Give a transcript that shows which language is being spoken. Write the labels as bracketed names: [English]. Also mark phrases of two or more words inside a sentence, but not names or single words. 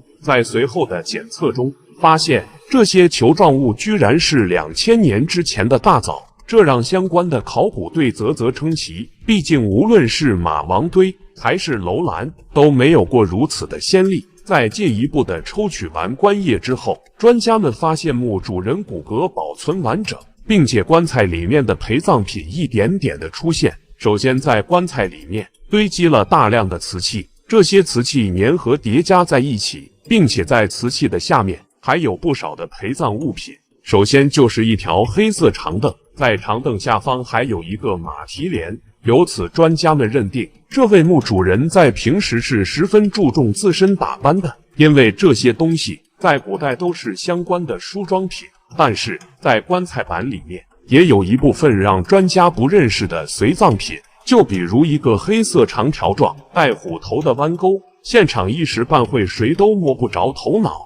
[Chinese] 在隨後的檢測中，發現這些球狀物居然是2000年之前的大棗，這讓相關的考古隊嘖嘖稱奇。畢竟無論是馬王堆還是樓蘭，都沒有過如此的先例。在進一步的抽取完棺液之後，專家們發現墓主人骨骼保存完整，並且棺材裡面的陪葬品一點點的出現。首先在棺材裡面堆積了大量的瓷器，這些瓷器粘合疊加在一起，並且在瓷器的下面還有不少的陪葬物品。首先就是一條黑色長凳，在長凳下方還有一個馬蹄蓮。由此專家們認定，這位墓主人在平時是十分注重自身打扮的，因為這些東西在古代都是相關的梳妝品。但是在棺材板裡面也有一部分讓專家不認識的隨葬品，就比如一個黑色長條狀帶虎頭的彎鈎，現場一時半會誰都摸不着頭腦。